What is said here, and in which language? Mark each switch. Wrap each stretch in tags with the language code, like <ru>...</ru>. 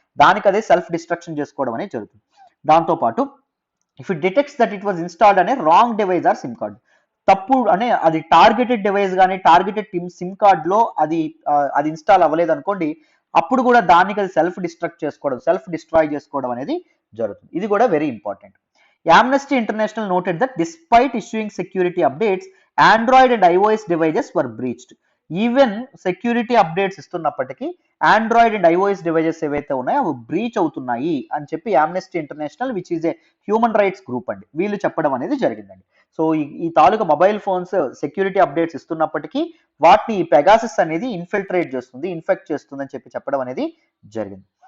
<te>దానికి అదే self destruction చేసుకోవడం అనేది జరుగుతుంది. దాంతోపాటు</te> <en>if it detects that it was installed</en> <te>అనే wrong device are SIM card, తప్పు అనే అది టార్గెటెడ్ డివైస్ కానీ టార్గెటెడ్ సిమ్ కార్డ్ లో అది ఇన్స్టాల్ అవ్వలేదు అనుకోండి, అప్పుడు కూడా దానికి అది సెల్ఫ్ డిస్ట్రాయ్ చేసుకోవడం అనేది జరుగుతుంది. ఇది కూడా very important.</te> <en>Amnesty International noted that despite issuing security updates, Android and iOS devices were breached.</en> <te>Even security updates ఇస్తున్నప్పటికీ Android and iOS devices ఏవైతే ఉన్నాయో అవి బ్రీచ్ అవుతున్నాయి అని చెప్పి Amnesty international</te> <en>which is a human rights group</en> <te>అండి వీళ్ళు చెప్పడం అనేది జరిగిందండి. సో ఈ తాలూకా మొబైల్ ఫోన్స్ సెక్యూరిటీ అప్డేట్స్ ఇస్తున్నప్పటికీ వాటిని ఈ పెగాసస్ అనేది ఇన్ఫిల్ట్రేట్ చేస్తుంది, ఇన్ఫెక్ట్ చేస్తుంది అని చెప్పడం అనేది జరిగింది.</te>